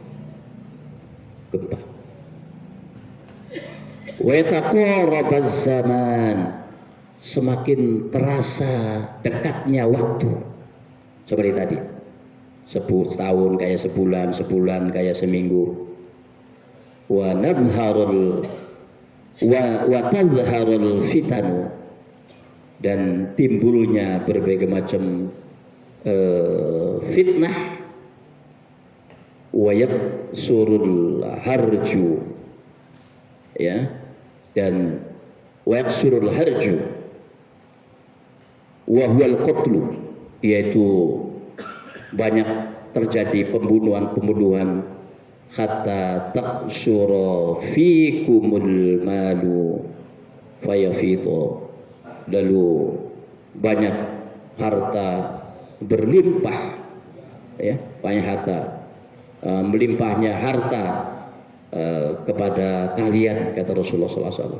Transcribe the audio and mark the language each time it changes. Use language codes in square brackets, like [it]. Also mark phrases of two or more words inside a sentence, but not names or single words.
[ar] Wa yataqarabaz zaman, [id] semakin terasa dekatnya waktu. Seperti tadi, setahun kayak sebulan kayak seminggu. [ar] Wa tadharul fitanu, [id] dan timbulnya berbagai macam fitnah. [ar] Wa yaksurul harju, [id] ya, dan [ar] wa yaksurul harju wa huwal qatlu, [id] yaitu banyak terjadi pembunuhan [ar] hatta taqsura fikumul malu fayafito, [id] lalu banyak harta berlimpah, ya, banyak harta, melimpahnya harta kepada kalian, kata Rasulullah SAW.